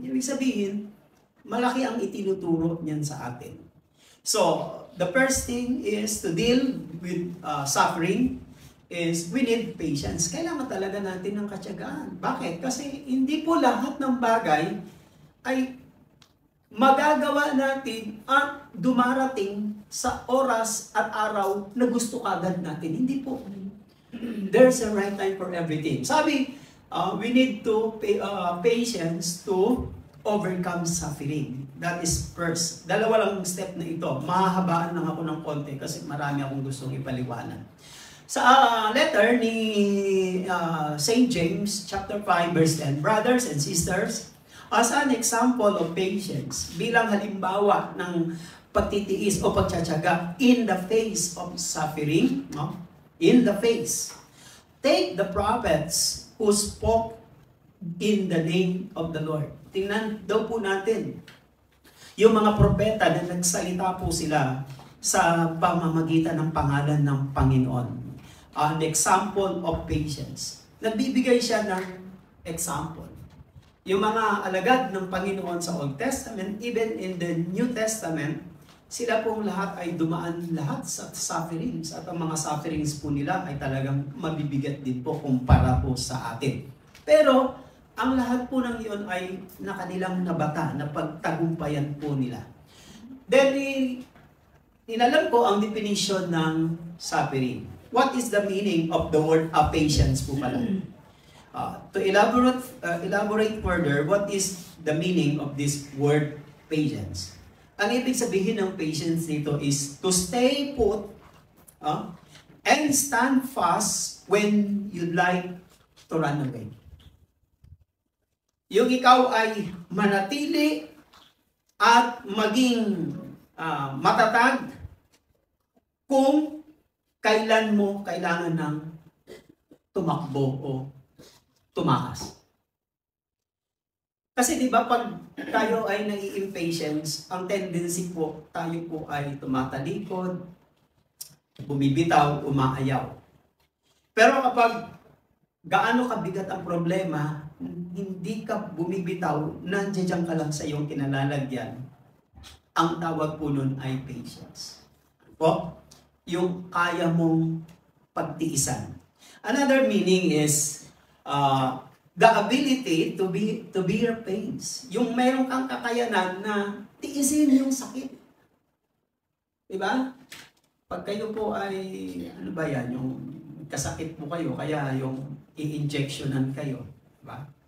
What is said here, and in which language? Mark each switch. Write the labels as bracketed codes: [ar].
[tl] Ibig sabihin, malaki ang itinuturo niyan sa atin. [en] So, the first thing is to deal with suffering is we need patience. [tl] Kailangan talaga natin ng katyagaan. Bakit? Kasi hindi po lahat ng bagay ay magagawa natin at dumarating sa oras at araw na gusto kagad natin. Hindi po. [en] There's a right time for everything. Sabi, we need to patience to overcome suffering. That is first. [tl] Dalawa lang step na ito. Mahahabaan lang ako ng konti kasi marami akong gustong ipaliwanag. Sa letter ni St. [en] James, chapter 5, verse 10, brothers and sisters, as an example of patience, [tl] bilang halimbawa ng pagtitiis o pagtsatsaga [en] in the face of suffering, no? In the face. Take the prophets who spoke in the name of the Lord. [tl] Tingnan daw po natin yung mga propeta na nagsalita po sila sa pamamagitan ng pangalan ng Panginoon. [en] An example of patience. [tl] Nagbibigay siya ng [en] example. [tl] Yung mga alagad ng Panginoon sa Old Testament, [en] even in the New Testament, [tl] sila pong lahat ay dumaan lahat sa sufferings at ang mga sufferings po nila ay talagang mabibigat din po kumpara po sa atin. Pero ang lahat po ng iyon ay nakanilang nabata, na pagtagumpayan po nila. Then, inalam ko ang definition ng suffering. [en] What is the meaning of the word patience [tl] po pala? [en] To elaborate further, what is the meaning of this word patience? [tl] Ang ibig sabihin ng patience dito [en] is to stay put and stand fast when you'd like to run away. [tl] Yung ikaw ay manatili at maging matatag kung kailan mo kailangan ng tumakbo o tumakas. Kasi di ba pag tayo ay nai-impatience, ang tendency po, tayo po ay tumatalikod, bumibitaw, umaayaw. Pero kapag gaano kabigat ang problema, hindi ka bumibitaw, nandiyan ka lang sa iyong kinalalagyan. Ang tawag po nun ay patience. Po, yung kaya mong pagtiisan. [en] Another meaning is the ability to bear pains. [tl] Yung meron kang kakayanan na tiisin yung sakit. Diba? Pag kayo po ay, ano ba yan, yung kasakit po kayo, kaya yung i-injectionan kayo. Diba?